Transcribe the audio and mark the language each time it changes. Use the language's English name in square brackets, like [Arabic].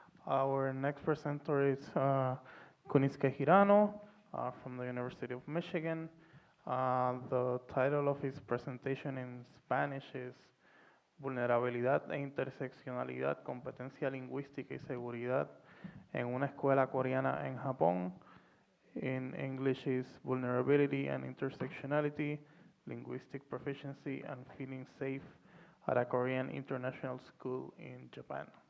[English] Our next presenter is Kuniske Hirano from the University of Michigan. The title of his presentation in Spanish is [Spanish] Vulnerabilidad e interseccionalidad, competencia lingüística y seguridad en una escuela coreana en Japón. [English] In English is Vulnerability and Intersectionality, Linguistic Proficiency and Feeling Safe at a Korean International School in Japan.